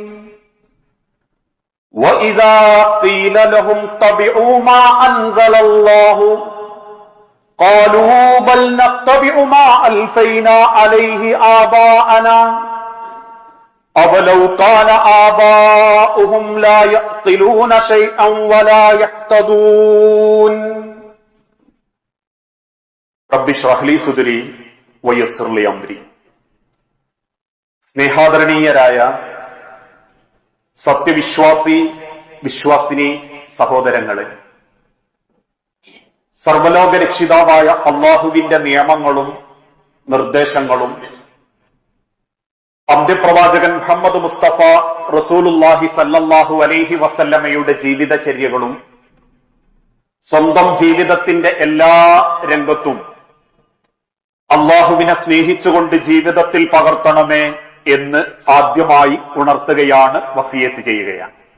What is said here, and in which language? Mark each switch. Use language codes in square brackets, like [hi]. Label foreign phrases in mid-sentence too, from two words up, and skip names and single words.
[ar] وَإِذَا قِيلَ لَهُمْ اتَّبِعُوا مَا أَنزَلَ اللَّهُ قَالُوا بَلْ نَتَّبِعُ مَا أَلْفَيْنَا عَلَيْهِ آبَاءَنَا أَوَلَوْ كَانَ آبَاؤُهُمْ لَا يَعْقِلُونَ شَيْئًا وَلَا يَهْتَدُونَ. رَبِّ اشْرَحْ لِي صَدْرِي وَيَسِّرْ لِي أَمْرِي. [ml] സ്നേഹാദരണീയരായ വിശ്വാസിനി സഹോദരങ്ങളെ, സർവലോക രക്ഷിതാവായ അള്ളാഹുവിന്റെ നിയമങ്ങളും നിർദ്ദേശങ്ങളും അന്ത്യപ്രവാചകൻ മുഹമ്മദ് മുസ്തഫ [ar] رسول الله صلى الله عليه وسلم [ml] ജീവിതചര്യകളും സ്വന്തം ജീവിതത്തിന്റെ എല്ലാ രംഗത്തും അള്ളാഹുവിനെ സ്നേഹിച്ചുകൊണ്ട് ജീവിതത്തിൽ പകർത്തണമേ എന്ന് ആദ്യമായി ഉണർത്തുകയാണ്, വസിയത്ത് ചെയ്യുകയാണ്.